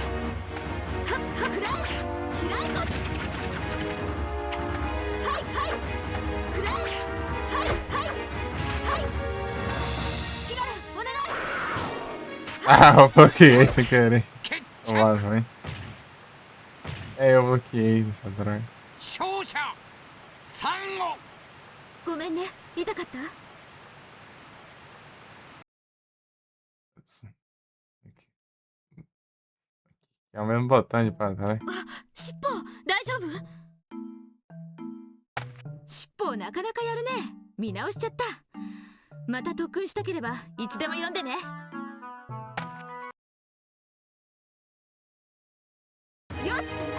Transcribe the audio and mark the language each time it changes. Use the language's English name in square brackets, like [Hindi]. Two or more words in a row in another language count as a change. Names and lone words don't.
[Portuguese] Ah, eu bloqueei sem querer. Vamos lá, vai. Eu bloqueei essa droga. [Japanese] 勝者サンゴ。ごめんね、痛かった？ [Portuguese] É o mesmo botão de pra trás. [Japanese] しっぽ、大丈夫？しっぽなかなかやるね。見直しちゃった。また特訓したければいつでも呼んでね。よっ。